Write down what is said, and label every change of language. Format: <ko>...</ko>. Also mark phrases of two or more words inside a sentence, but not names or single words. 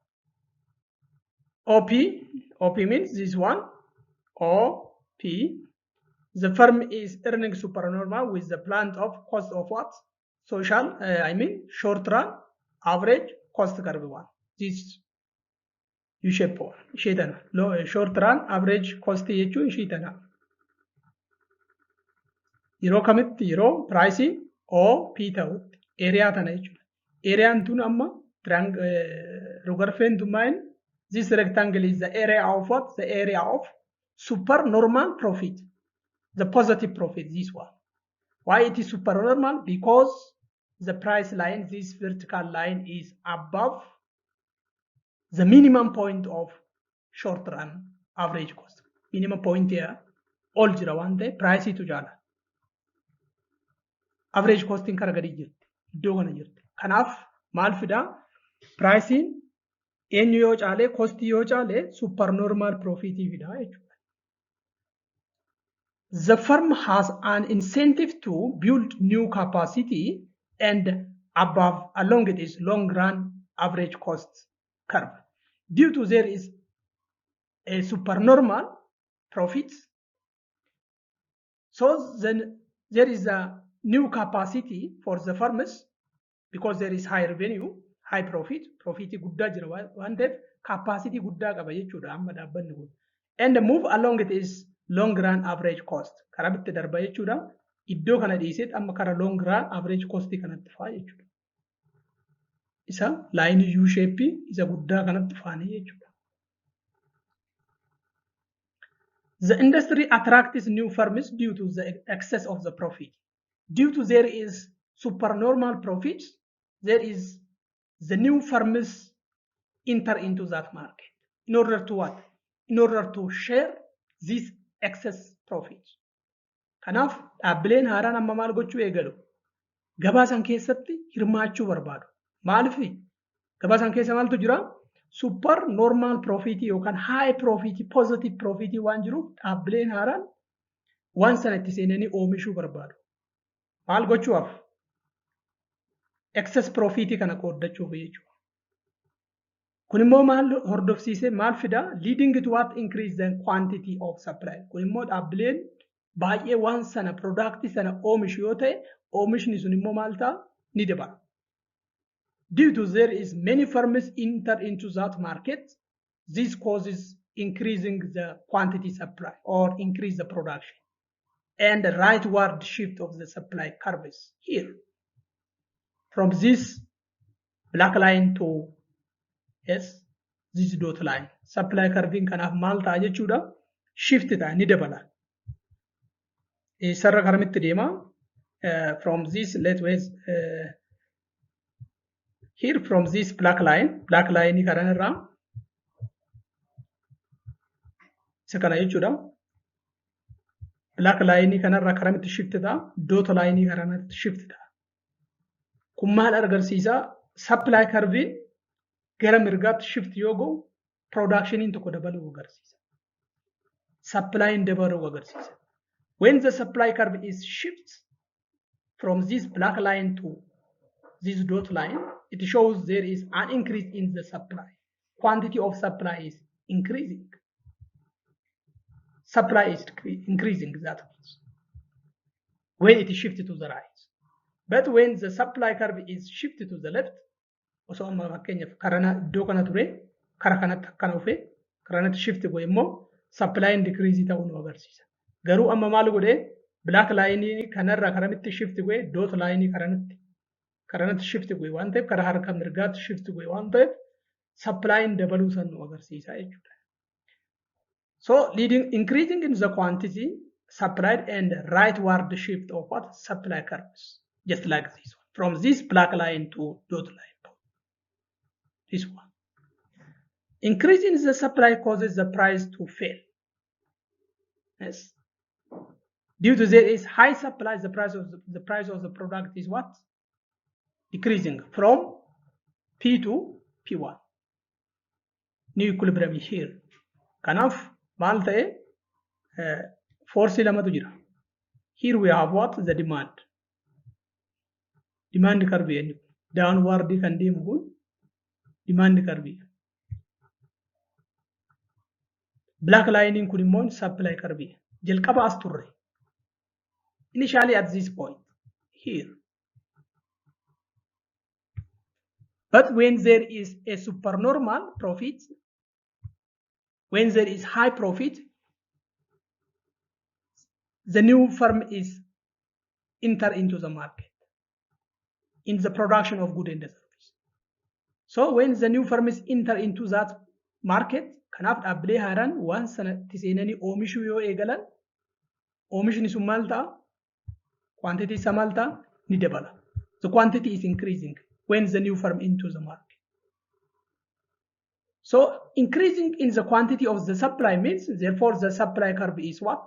<en>OP. OP means this one. OP. The firm is earning supernormal with the plant of cost of what? Short run average cost curve one. This U-shape</en> <om>ishee tana.</om> <en>Short run average cost</en> <om>jechuun ishee tana. Yeroo kamitti yeroo price OP ta'utti area tana jechuudha. Ariyaan tun amma rogarfeen mine.</om> <en>This rectangle is the area of what? The area of super normal profit. The positive profit, this one. Why it is super normal? Because the price line, this vertical line is above the minimum point of short run average cost. Minimum point here, all</en> <om>jira waan ta'e price tu jaala.</om> <en>Average costing</en> <om>kara gadi jirti. Iddoo kana jirti. Kanaaf maal fidaa? Pricing eenyu yoo caale, cost yoo caale</om> <en>super normal profit</en> <om>fidaa jechuudha.</om> <en>The firm has an incentive to build new capacity and above along its long run average cost curve. Due to there is a supernormal profit, so then there is a new capacity for the firms because there is high revenue, high profit</en> <om>guddaa jira waan ta'eef</om> <en>capacity</en> <om>guddaa qaba jechuudha amma dhaabbanni kun.</om> <en>And move along it is long run average cost.</en> <om>Karaa bitti darba jechuudha. Iddoo kana dhiiseet amma kara</om> <en>long run average cost</en> <om>kanatti faa jechuudha. Isa</om> <en>line U shape</en> <om>isa guddaa kanatti faanii jechuudha.</om> <en>The industry attracts new firms due to the excess of the profit. Due to there is supernormal profits, there is the new firms enter into that market. In order to what? In order to share this excess profit.</en> <om>Kanaaf dhaabbileen haaraan amma maal gochuu eegalu? Gabaa san keessatti hirmaachuu barbaadu. Maaliif? Gabaa san keessa maaltu jira?</om> <en>Super normal profit</en> <om>yookaan</om> <en>high profit, positive profit</en> <om>waan jiruuf dhaabbileen haaraan waan sana itti seenanii oomishuu barbaadu. Maal gochuuf?</om> <en>Excess profit</en> <om>kana qooddachuuf jechuudha. Kun immoo maal hordofsiisee maal fidaa?</om> <en>Leading to what? Increase the quantity of supply.</en> <om>Kun immoo dhaabbileen baay'ee waan sana product sana oomishu yoo ta'e oomishni sun immoo maal ta'a? Ni dabala.</om> <en>Due to there is many firms enter into that market, this causes increasing the quantity supply or increase the production and the rightward shift of the supply curves here from this black line to this dot line. Supply curving</en> <om>kanaaf maal ta'a jechuudha? Shift ta'a ni dabala. Sarara karamitti deema?</om> <en>From this here from this black line</en> <om>karanirraa isa kana jechuudha.</om> <en>Black line</en> <om>kanarraa karamitti shift ta'a?</om> <en>Dot line</en> <om>karanatti shift ta'a. Kun maal agarsiisa?</om> <en>Supply curving</en> <om>gara mirgaatti shift yoo go'u productionin tokko dabaluu agarsiisa. Supply'n dabaluu agarsiisa.</om> <en>When the supply curve is shift from this black line to this dot line, it shows there is an increase in the supply. Quantity of supply is increasing. Supply is increasing, that means. When it is shifted to the right. But when the supply curve is shifted to the left,</en> <om>osoo amma fakkeenyaaf karana iddoo kana ture kara kanatti akkana dhufe karanatti shift godhe immoo</om> <en>supply and decrease</en> <om>ta'uu nu agarsiisa. Garuu amma maal godhe</om> <en>black line</en> <om>kanarraa karamitti shift godhe</om> <en>dot line</en> <om>karanatti shift godhe waan ta'eef kara harka mirgaatti shift godhe waan ta'eef</om> <en>supply and</en> <om>dabaluu san nu agarsiisa jechuudha.</om> <en>So increasing in the quantity supplied and rightward shift of what? Supply curves. Just like this one. From this black line to dot line. This one. Increasing the supply causes the price to fail. Yes. Due to there is high supply, the price of the product is what? Decreasing from P to P1. New equilibrium is here.</en> <om>Kanaaf maal ta'e force lamatu jira.</om> <en>Here we have what? The demand. Demand curve downward</en> <om>kan deemu kun</om> <en>demand curve. Black lining</en> <om>kun immoo</om> <en>supply curve.</en> <om>Jalqaba as turre.</om> <en>Initially at this point here. But when there is a supernormal profit, when there is high profit, the new firm is enter into the market in the production of goods and services. So when the new firm is enter into that market,</en> <om>kanaaf dhaabbilee haaraan waan sanatti seenanii oomishuu yoo eegalan, oomishni sun maal ta'a? Quantity isa maal ta'a? Ni dabala.</om> <en>The quantity is increasing when the new firm into the market. So increasing in the quantity of the supply means, therefore the supply curve is what?</en>